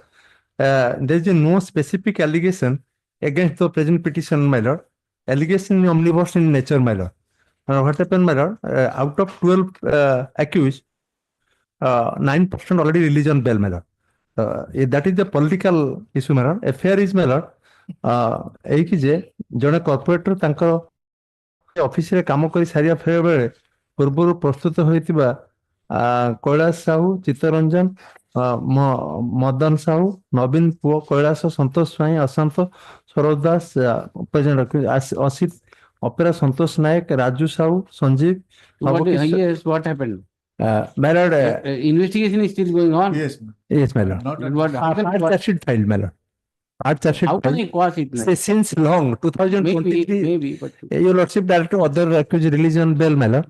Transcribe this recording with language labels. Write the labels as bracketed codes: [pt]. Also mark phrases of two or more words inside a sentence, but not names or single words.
[en] There is no specific allegation against the present petitioner, my lord. Allegation is omnibus in nature, my lord. What happened, my lord? Out of 12 accused, 9% already released on bail, my lord. That is the political issue, my lord. Affair is, my lord. [or] ଏଇକି ଯେ ଜଣେ କର୍ପୋରେଟର ତାଙ୍କ ଅଫିସରେ କାମ କରି ସାରିବା ବେଳେ ପୂର୍ବରୁ ପ୍ରସ୍ତୁତ ହୋଇଥିବା କୈଳାସ ସାହୁ, ଚିତ୍ତରଞ୍ଜନ, ମଦନ ସାହୁ, ନବୀନ ପୁଅ କୈଳାସ, ସନ୍ତୋଷ ସ୍ୱାଇଁ, ଅଶାନ୍ତ, ସରୋଜ ଦାସ, ଅସିତ, ଅପେରା ସନ୍ତୋଷ ନାୟକ, ରାଜୁ ସାହୁ, ସଞ୍ଜୀବ. [en] Yes, what happened? My lord, investigation is still going on. Yes, my lord. What happened? Charge sheet filed, my lord. Our charge sheet How can I quash it? since long, 2023. Maybe, but. Your Lordship, director other accused release on bail, my lord.